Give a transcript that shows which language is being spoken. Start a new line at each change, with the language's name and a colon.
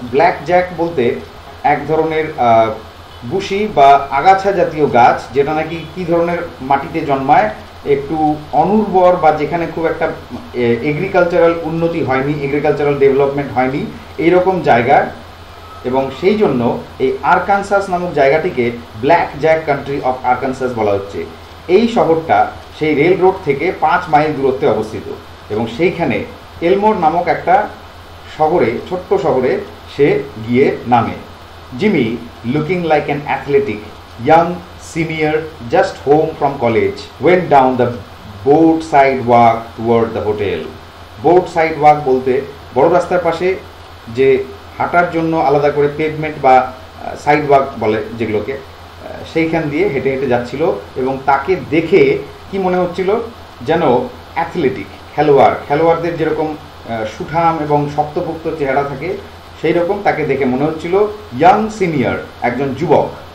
Bangla: Black Jack বলতে এক ধরনের বুশি বা আগাছা জাতীয় গাছ যেটা নাকি কী ধরনের মাটিতে জন্মায়, একটু অনুর্বর বা যেখানে খুব একটা এগ্রিকালচারাল উন্নতি হয়নি, এগ্রিকালচারাল ডেভেলপমেন্ট হয়নি এইরকম জায়গা এবং সেই জন্য এই আরকানসাস নামক জায়গাটিকে black Jack country of Arkansas বলা হচ্ছে। এই শহরটা সেই রেল রোড থেকে 5 মাইল দূরত্বে অবস্থিত এবং সেইখানে এলমোর নামক একটা শহরে, ছোট্ট শহরে সে গিয়ে নামে।
English: Jimmy, looking like an athletic young senior just home from college, went down the board side walk toward the hotel.
Bangla: board side walk বলতে বড় রাস্তার পাশে যে হাঁটার জন্য আলাদা করে পেভমেন্ট বা সাইড ওয়াক বলে যেগুলোকে, সেইখান দিয়ে হেঁটে হেঁটে যাচ্ছিল এবং তাকে দেখে কি মনে হচ্ছিল যেন অ্যাথলেটিক খেলোয়াড়দের যেরকম সুঠাম এবং শক্তপোক্ত চেহারা থাকে সেই রকম তাকে দেখে মনে হচ্ছিল ইয়াং সিনিয়র, একজন যুবক।